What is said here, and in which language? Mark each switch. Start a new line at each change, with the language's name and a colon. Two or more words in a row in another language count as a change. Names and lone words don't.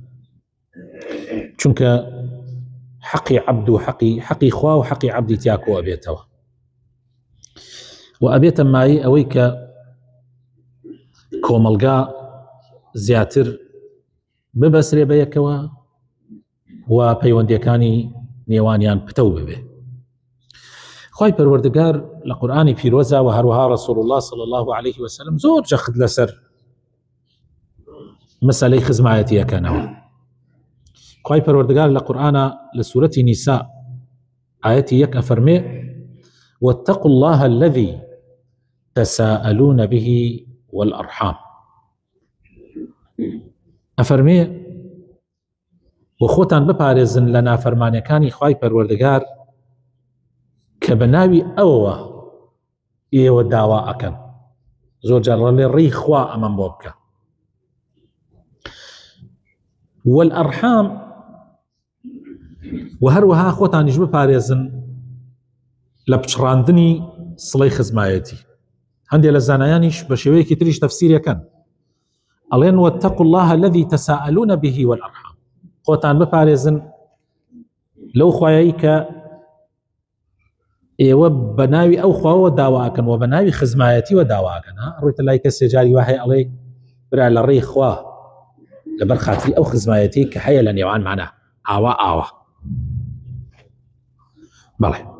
Central Kurdish: چونکە حەقی عەبد و حەقی خوا و حەقی عەبدی تیاکۆ ئەبێتەوە و ئەبێتە مایە ئەوەی کە کۆمەلگا زیاتر ببەسرێ بەیەکەوە و پەیوەندیەکانی نێوانیان پتە ببێ. خوای پەروەردگار لە قورئانی پیرۆزە و هەروەها
Arabic: ڕەسوڵ الله صلی الله عليه وسلم
Central Kurdish: زۆر جەخت لەسەر مەسەلەی خزمایەتیەکەنەوە. خوای پەروەردگار لە قورئانە لە سوورەتی نیساء ئاەتی 1 ئەفەرمێ:
Arabic: واتقوا الله الذي تساءلون به والأرحام.
Central Kurdish: ئەفەرمێ و خۆتان بپارێزن لە نافەرمانیەکانی خوای پەروەردگار کە بە ناوی ئەوەوە ئێوە داوا ئەکەن. زۆر جار ڕێ ڕێی خوا ئەمەم بۆ بکە. والأرحام و هەروەها خۆتانیش بپارێزن لە پچڕاندنی سڵەی خزمایەتی. هەندێک لە زانایانیش بە شێوەیەکی تریش تەفسیرەکەن، ئەڵێن
Arabic: واتقوا الله الذي تساءلون به والأرحام.
Central Kurdish: خۆتان بپارێزن لەو خوایەی کە ئێوە بە ناوی ئەو خواوە داواکەن و بە ناوی خزمایەتیوە داواکەن. ڕوویتە لای کەسێ جاری وهەیە ئەڵێ برا لە ڕێی خوا لەبەر خاتری ئەو خزمایەتی کە هەیە لە نێوانمانە ئاوا بەڵێ.